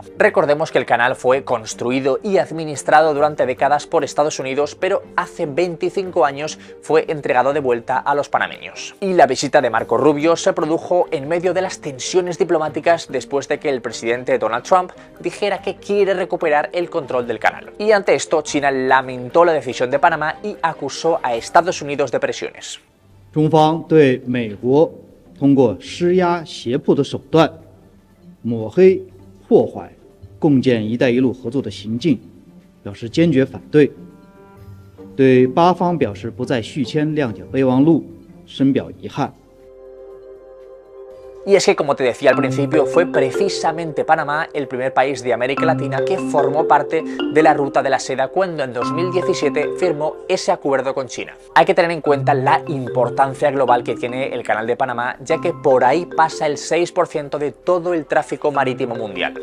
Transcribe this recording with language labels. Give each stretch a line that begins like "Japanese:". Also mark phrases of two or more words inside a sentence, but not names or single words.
Spanish: Recordemos que el canal fue construido y administrado durante décadas por Estados Unidos, pero hace 25 años fue entregado de vuelta a los panameños. Y la visita de Marco Rubio se produjo en medio de las tensiones diplomáticas después de que el presidente Donald Trump dijera que quiere recuperar el control del canal. Y ante esto, China lamentó la decisión de Panamá y acusó a Estados Unidos de presiones.
Chinese: 中方对美国通过施压胁迫的手段抹黑破坏共建“一带一路”合作的行径表示坚决反对，对巴方表示不再续签谅解备忘录深表遗憾。
Spanish: Y es que, como te decía al principio, fue precisamente Panamá el primer país de América Latina que formó parte de la Ruta de la Seda cuando en 2017 firmó ese acuerdo con China. Hay que tener en cuenta la importancia global que tiene el Canal de Panamá, ya que por ahí pasa el 6% de todo el tráfico marítimo mundial.